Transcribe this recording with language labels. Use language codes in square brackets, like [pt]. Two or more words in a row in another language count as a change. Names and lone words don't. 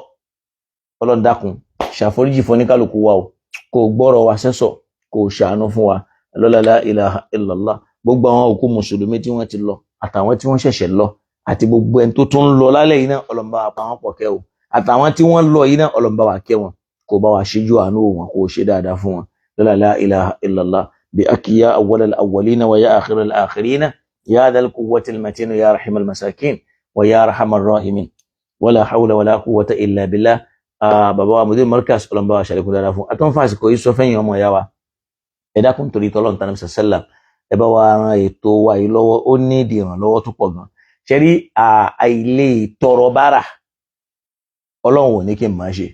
[yo] Ọlọ́run dákun ṣàforíjì fún oníkálukú wa o kó gbọ́rọ̀ wa sẹ́sọ̀ kó ṣàánú fún wa lọ́la [ar] لا إله إلا الله. [yo] Gbogbo àwọn òkú mùsùlùmí tí wọ́n ti lọ àtàwọn tí wọ́n ṣẹ̀ṣẹ̀ lọ àti gbogbo ẹni tó tún ń lọ lálẹ́ yìí náà Ọlọ́run bá wa pa wọ́n pọ̀ kẹ́ o àtàwọn tí wọ́n lọ yìí náà Ọlọ́run bá wa kẹ́ wọn kó bá wa ṣíjú àánú wọn kó ṣe dáadáa fún wọn lọ́la [ar] لا إله إلا الله [yo] bí [ar] يا أول الأولين ويا آخر الآخرين يا ذا القوة المتين يا راحم المساكين ويا أرحم الراحمين ولا حول ولا قوة إلا بالله. [yo] Bàbá wa mudir markaz Ọlọ́run bá wa ṣàlékún dáadáa fún àtọ́n fásitì kò yí sọ fẹ́yìn ọmọ ìyá wa ẹ dákun torí tọ́lọ́run tánà sallam ẹ bá wa ran ètò wa yìí lọ́wọ́ ó ní ìdí ìrànlọ́wọ́ tó pọ̀ gan. Ṣe rí àìlè tọrọ bára Ọlọ́run ò ní kí n máa ṣe.